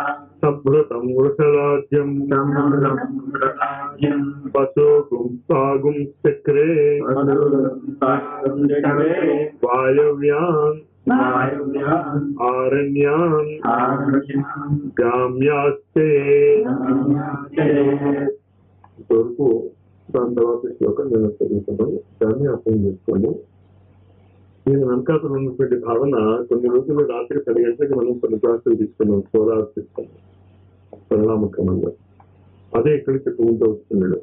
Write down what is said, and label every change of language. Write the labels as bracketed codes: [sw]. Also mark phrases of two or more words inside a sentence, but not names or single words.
[sa] संभृतं वृषराज्यम् समृद्धम् पशुगुंसागुंश्चक्रे वायव्यान् वायुव्यान् आरण्यान् आरण्यान् [te] ग्राम्याश्च వరకు దాని తర్వాత శ్లోకం నేను చదువుతాను. దాన్ని అర్థం చేసుకోండి. నేను వెనకాతలు ఉన్నటువంటి భావన కొన్ని రోజులు రాత్రి 10 గంటలకి మనం కొన్ని క్లాసులు తీసుకున్నాం. [en] solar system [te] పరిణామక్రమంగా అదే ఇక్కడ చెప్పుకుంటూ వస్తున్నాడు.